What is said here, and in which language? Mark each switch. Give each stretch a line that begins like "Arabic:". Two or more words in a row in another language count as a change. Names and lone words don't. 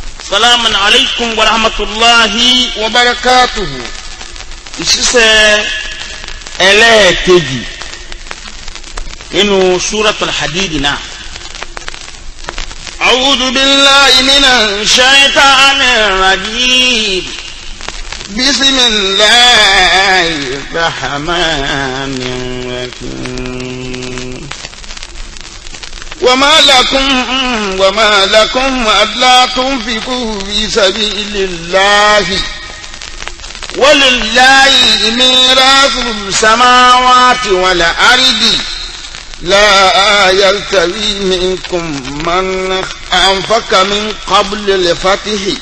Arabic: سلام عليكم ورحمة الله وبركاته.
Yoruba: ìṣiṣẹ́ ẹlẹ́ẹ̀kejì nínú suratul hadid náà.
Arabic: أعوذ بالله من الشيطان الرجيم. بسم الله الرحمن الرحيم. وما لكم ألا تنفقوا في سبيل الله ولله ميراث السماوات والأرض لا يستوي منكم من أنفق من قبل الفتح